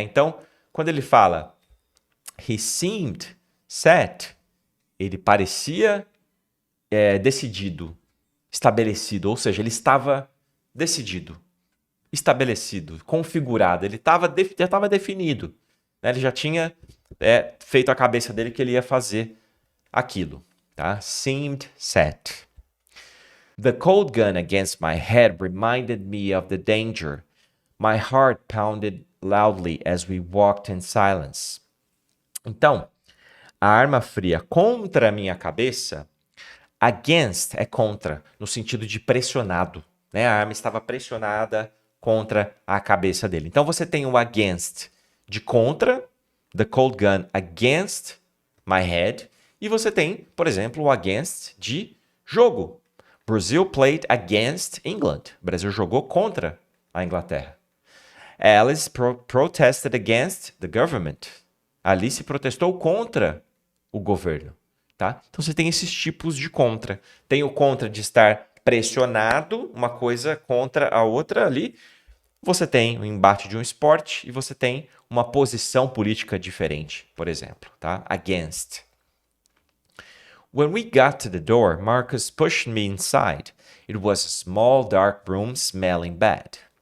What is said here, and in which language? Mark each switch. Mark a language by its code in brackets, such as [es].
[pt] Então, quando ele fala [en] he seemed set, [pt] ele parecia decidido, estabelecido, ou seja, ele estava decidido, estabelecido, configurado, ele já estava definido, né? Ele já tinha feito a cabeça dele que ele ia fazer aquilo, tá? [en] Seemed set. The cold gun against my head reminded me of the danger. My heart pounded loudly as we walked in silence. [pt] Então, a arma fria contra a minha cabeça, against é contra, no sentido de pressionado, né? A arma estava pressionada contra a cabeça dele. Então você tem o against de contra, [en] the cold gun against my head, [pt] e você tem, por exemplo, o against de jogo. [en] Brazil played against England. [pt] O Brasil jogou contra a Inglaterra. [en] Alice protested against the government. [pt] Alice protestou contra o governo, tá? Então você tem esses tipos de contra. Tem o contra de estar pressionado, uma coisa contra a outra ali. Você tem o embate de um esporte e você tem uma posição política diferente, por exemplo, tá? [en] Against. When we got to the door, Marcus pushed me inside. It was a small dark room smelling bad.